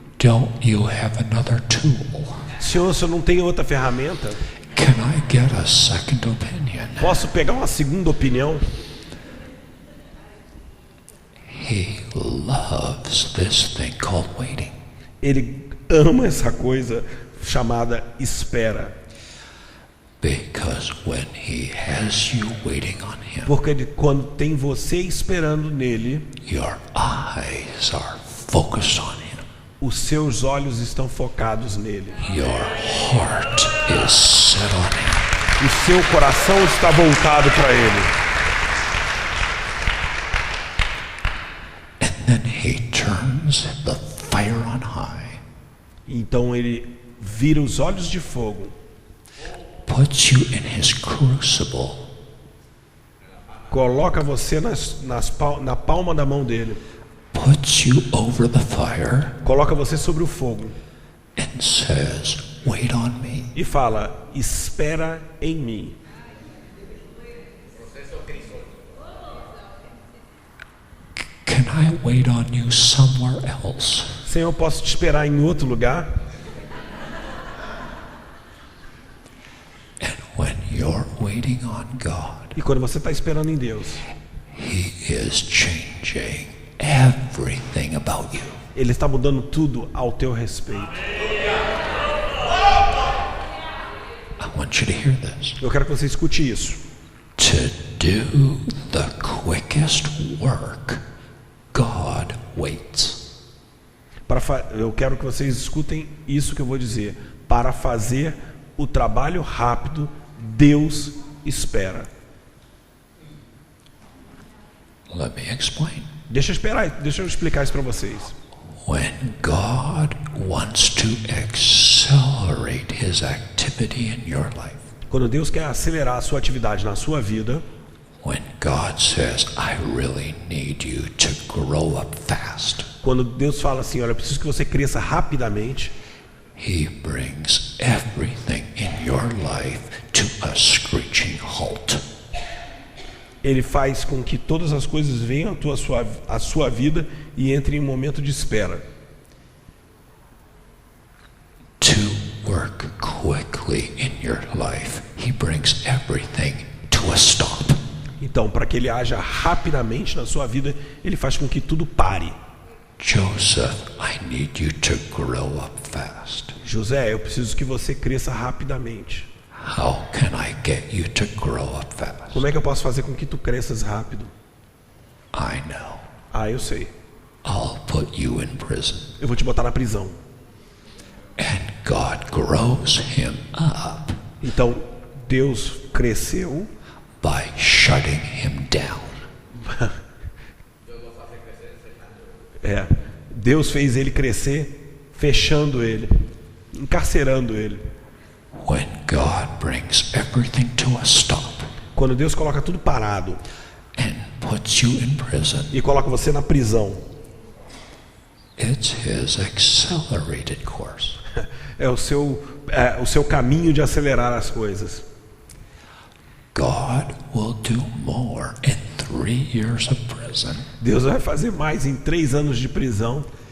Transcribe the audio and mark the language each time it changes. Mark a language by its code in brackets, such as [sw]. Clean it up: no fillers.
[en] Don't you have another tool? [pt] Senhor, se eu não tenho outra ferramenta, [en] Can I get a second opinion? [pt] posso pegar uma segunda opinião? [en] He loves this thing called waiting. [pt] Ele ama essa coisa chamada espera. [en] Because when he has you waiting on him, [pt] Porque quando tem você esperando nele, [en] your eyes are focused on him. [pt] os seus olhos estão focados nele. [en] Your heart is set on him. [pt] O seu coração está voltado para ele. [en] And then he turns the fire on high, [pt] Então ele vira os olhos de fogo, [en] puts you in his crucible, [pt] coloca você na palma da mão dele, [en] puts you over the fire, [pt] coloca você sobre o fogo [en] and says, wait on me. [pt] e fala: espera em mim. [en] Can I wait on you somewhere else? [pt] Senhor, eu posso te esperar em outro lugar? [en] And when you're waiting on God, [pt] E quando você está esperando em Deus, [en] he is changing everything about you. [pt] Ele está mudando tudo ao teu respeito. [en] I want you to hear this. [pt] Eu quero que você escute isso. [en] To do the quickest work, God waits. [pt] Eu quero que vocês escutem isso que eu vou dizer. Para fazer o trabalho rápido, Deus espera. [en] Let me explain. [pt] Deixa eu explicar isso para vocês. [en] When God wants to accelerate his activity in your life, [pt] Quando Deus quer acelerar a sua atividade na sua vida, [en] when God says, I really need you to grow up fast, [pt] quando Deus fala assim: olha, eu preciso que você cresça rapidamente, [en] he brings everything in your life to a screeching halt. [pt] Ele faz com que todas as coisas venham à sua vida e entrem em um momento de espera. [en] To work quickly in your life, he brings everything to a stop. [pt] Então, para que ele haja rapidamente na sua vida, ele faz com que tudo pare. [en] Joseph, I need you to grow up fast. [pt] José, eu preciso que você cresça rapidamente. [en] How can I get you to grow up fast? [pt] Como é que eu posso fazer com que tu cresças rápido? [en] I know. [pt] Ah, eu sei. [en] I'll put you in prison. [pt] Eu vou te botar na prisão. [en] And God grows him up [pt] Então, Deus cresceu [en] by shutting him down. [pt] Deus fez ele crescer fechando ele, encarcerando ele. [en] When God brings everything to a stop [pt] Quando Deus coloca tudo parado [en] and puts you in prison, [pt] e coloca você na prisão, [en] it's his accelerated course. [pt] é o seu caminho de acelerar as coisas. [en] God will do more in 3 years of prison [pt] Deus vai fazer mais em 3 anos de prisão